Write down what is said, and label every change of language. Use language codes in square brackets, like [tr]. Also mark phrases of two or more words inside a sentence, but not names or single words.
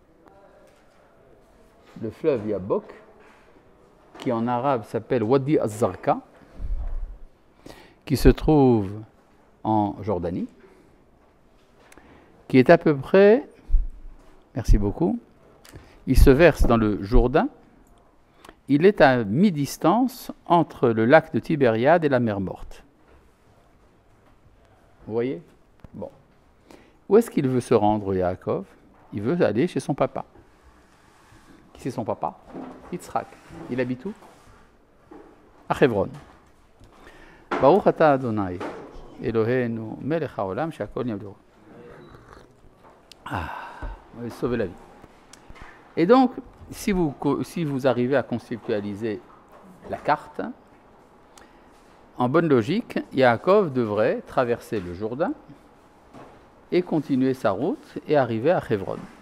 [fr] Le fleuve Yabok, qui en arabe s'appelle Wadi Az-Zarqa, qui se trouve en Jordanie, qui est à peu près, merci beaucoup, il se verse dans le Jourdain, il est à mi-distance entre le lac de Tibériade et la mer Morte. Vous voyez? Bon. Où est-ce qu'il veut se rendre, Yaakov? Il veut aller chez son papa. Qui c'est son papa? Yitzhak. Il habite où? À Hebron. [he] ברוך אתה אדוני אלוהינו מלך העולם שהכל נהיה בדורו. [fr] On va sauver la vie. Et donc, si vous arrivez à conceptualiser la carte, en bonne logique, Yaakov devrait traverser le Jourdain et continuer sa route et arriver à Hebron.